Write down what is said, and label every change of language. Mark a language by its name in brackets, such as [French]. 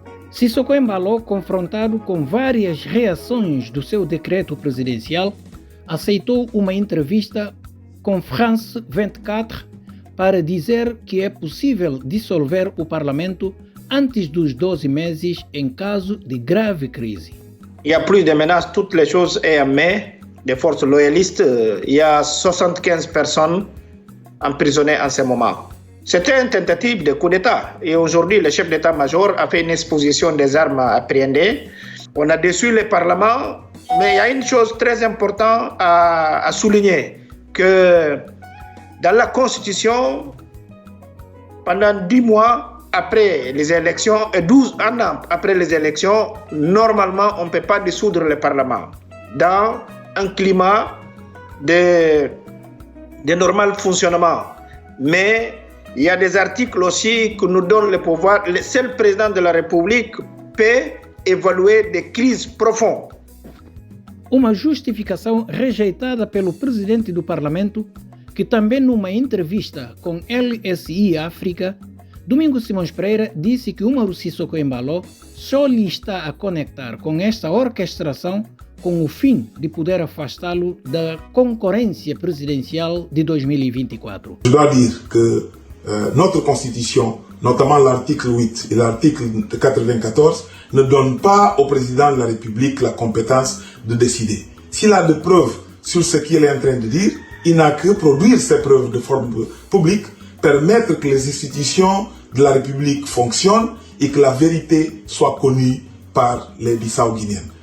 [Portuguese] Sissoko Embalo, confrontado com várias reações do seu decreto presidencial, aceitou uma entrevista com France 24 para dizer que é possível dissolver o Parlamento antes dos 12 meses em caso de grave crise. [French] Il y a plus de menaces, toutes les choses sont en main des forces loyalistes. Il y a 75 personnes emprisonnées en ce moment. C'était une tentative de coup d'État. Et aujourd'hui, le chef d'État-major a fait une exposition des armes appréhendées. On a déçu le Parlement, mais il y a une chose très importante à souligner, que dans la Constitution, pendant 10 mois, après les élections et 12 ans après les élections, normalement, on ne peut pas dissoudre le Parlement dans un climat de normal fonctionnement. Mais il y a des articles aussi qui nous donnent le pouvoir. Le seul président de la République peut évaluer des crises profondes. [Portuguese] Uma justificação rejeitada pelo presidente do Parlamento, que também numa entrevista com LSI África, Domingos Simões Pereira disse que Umaru Sissoko Embalo só lhe está a conectar com esta orquestração com o fim de poder afastá-lo da concorrência presidencial de 2024. [French] Je dois dire que notre constitution, notamment l'article 8 et l'article 94, ne donne pas au président de la République la compétence de décider. S'il a de preuves sur ce qu'il est en train de dire, il n'a que produire ces preuves de forme publique, permettre que les institutions de la République fonctionnent et que la vérité soit connue par les Bissau-Guinéens.